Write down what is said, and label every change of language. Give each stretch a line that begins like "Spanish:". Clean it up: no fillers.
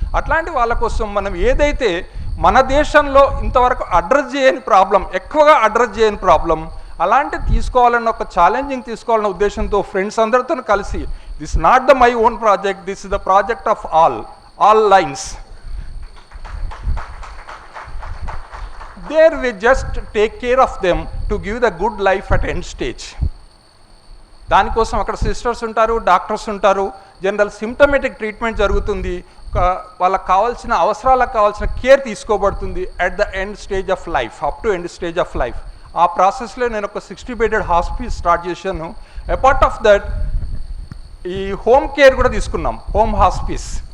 Telugu: అట్లాంటి వాళ్ళ కోసం మనం ఏదైతే మన దేశంలో ఇంతవరకు అడ్రస్ చేయని ప్రాబ్లం, ఎక్కువగా అడ్రస్ చేయని ప్రాబ్లం, అలాంటివి తీసుకోవాలన్న ఒక ఛాలెంజింగ్ తీసుకోవాలన్న ఉద్దేశంతో ఫ్రెండ్స్ అందరితో కలిసి,
English: This not the my own project, this is the project of all lines. There we just take care of them to give the good life at end stage.
Telugu: దానికోసం అక్కడ sisters ఉంటారు, doctors ఉంటారు, general symptomatic treatment జరుగుతుంది, వాళ్ళకి కావాల్సిన అవసరాలకు కావాల్సిన care తీసుకోబడుతుంది
English: at the end stage of life,
Telugu: up to end stage of life. ఆ ప్రాసెస్లో నేను ఒక 60 bedded హాస్పిస్ స్టార్ట్ చేశాను.
English: apart of that
Telugu: ఈ హోమ్ కేర్ కూడా తీసుకున్నాం, హోమ్ హాస్పిస్.